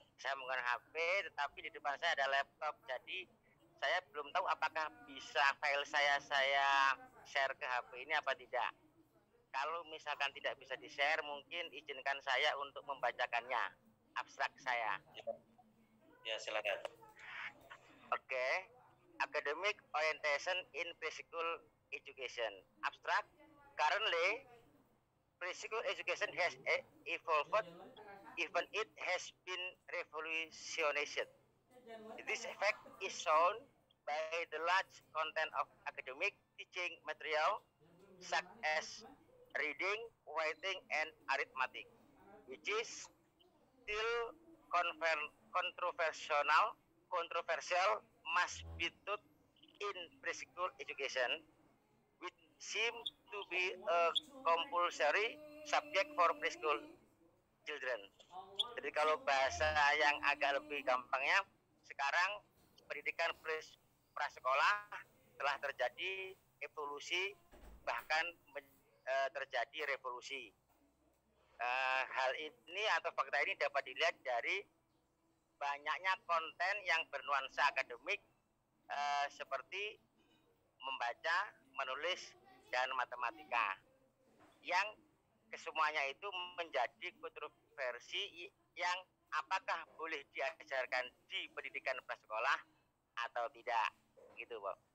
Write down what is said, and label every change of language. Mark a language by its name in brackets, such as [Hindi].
[Indonesian] Saya menggunakan HP, tetapi di depan saya ada laptop, jadi saya belum tahu apakah bisa file saya share ke HP ini apa tidak. Kalau misalkan tidak bisa di-share, mungkin izinkan saya untuk membacakannya, abstrak saya. Ya, silakan. Oke. [English] Academic Orientation in Preschool Education. Abstract. Currently, preschool education has evolved, even it has been revolutionized. This effect is shown by the large content of academic teaching material, such as reading, writing, and arithmetic, which is still controversial must be taught in preschool education, which seems to be a compulsory subject for preschool children. [Indonesian] Jadi kalau bahasa yang agak lebih gampangnya, sekarang pendidikan prasekolah telah terjadi evolusi, bahkan terjadi revolusi. Hal ini atau fakta ini dapat dilihat dari banyaknya konten yang bernuansa akademik seperti membaca, menulis, dan matematika, yang kesemuanya itu menjadi kontroversi yang apakah boleh diajarkan di pendidikan prasekolah atau tidak, gitu, Bob.